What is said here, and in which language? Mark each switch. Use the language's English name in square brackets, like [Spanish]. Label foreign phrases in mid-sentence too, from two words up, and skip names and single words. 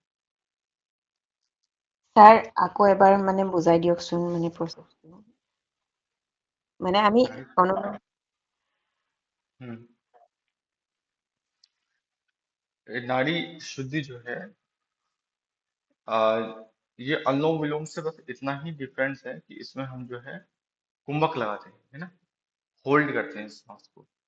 [Assamese] স্যার আকৌ এবাৰ মানে বুজাই দিয়কচোন মানে প্ৰচেছটো মানে আমি [Hindi] नाड़ी। অনু हम्म। ये नाड़ी शुद्धि जो है, आ, ये अनुलोम विलोम से बस इतना ही डिफरेंस है कि इसमें हम जो है कुंभक लगाते हैं, है ना, होल्ड करते हैं श्वास को।